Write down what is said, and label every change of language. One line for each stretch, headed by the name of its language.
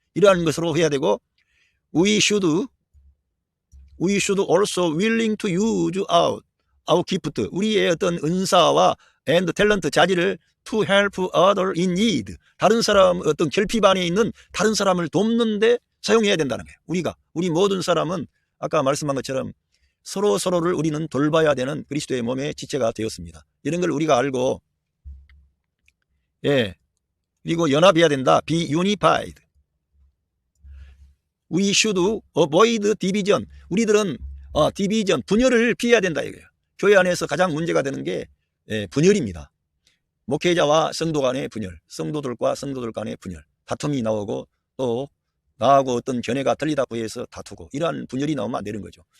Korean: 이러한 것으로 해야 되고,
English: we should also willing to use our gift,
Korean: 우리의 어떤 은사와
English: and talent,
Korean: 자질을
English: to help other in need,
Korean: 다른 사람 어떤 결핍 안에 있는 다른 사람을 돕는데 사용해야 된다는 거예요. 우리 모든 사람은 아까 말씀한 것처럼 서로를 우리는 돌봐야 되는 그리스도의 몸의 지체가 되었습니다. 이런 걸 우리가 알고, 그리고 연합해야 된다.
English: Be unified. We should avoid division.
Korean: 우리들은 division, 분열을 피해야 된다 이거예요. 교회 안에서 가장 문제가 되는 게 분열입니다. 목회자와 성도 간의 분열, 성도들과 성도들 간의 분열, 다툼이 나오고, 또 나하고 어떤 견해가 틀리다고 해서 다투고, 이러한 분열이 나오면 안 되는 거죠.